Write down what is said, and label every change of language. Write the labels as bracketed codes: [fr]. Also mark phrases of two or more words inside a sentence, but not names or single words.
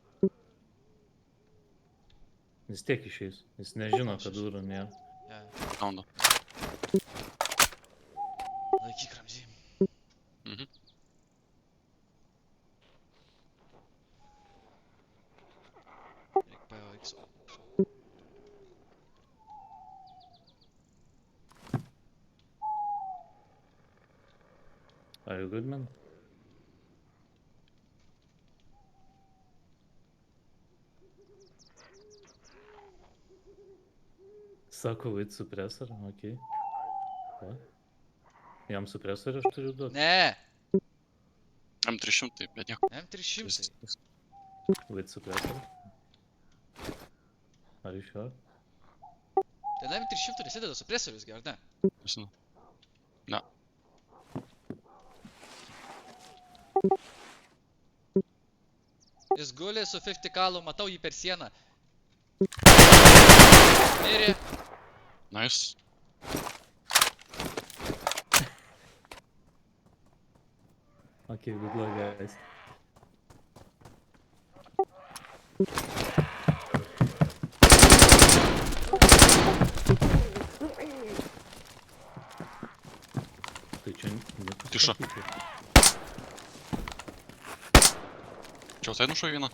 [lt] Vis tiek išeis. Jis nežino, kad durų nėra. Valandą. Laikyk Ramzy. Mhm. Reik POX. [en] Are you good, man? [lt] Sako, [en] wait suppressor, [lt] okei. Okay. Jam suppresorių aš turiu duoti? Ne! M300, bet nieko. M300. [en] Wait suppressor. Are you sure? [lt] Ten M300 nesideda supresorius, ar ne? Nežinau. Ne. Jis guli su 50 kalu, matau jį per sieną. Mirė. Nice. [en] Okay, good luck, guys. [lt] Tai čia niekas Tiša. pasakė. Čia visai nušovė vieną.